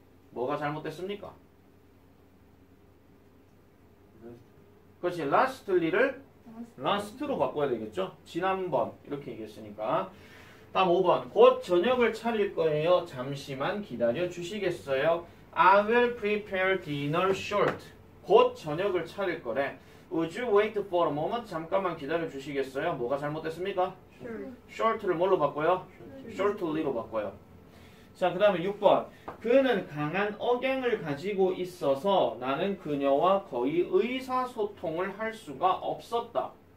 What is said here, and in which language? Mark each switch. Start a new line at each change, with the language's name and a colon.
Korean: 뭐가 잘못됐습니까? 그렇지. lastly를 last로 바꿔야 되겠죠? 지난번 이렇게 얘기했으니까. 다음 5번. 곧 저녁을 차릴 거예요. 잠시만 기다려 주시겠어요?
English: I will prepare dinner short.
Korean: 곧 저녁을 차릴 거래.
English: Would you wait for a moment?
Korean: 잠깐만 기다려 주시겠어요? 뭐가 잘못됐습니까?
English: Sure.
Korean: short를 뭘로 바꿔요? shortly로 바꿔요. 자, 그 다음에 6번. 그는 강한 억양을 가지고 있어서 나는 그녀와 거의 의사소통을 할 수가 없었다.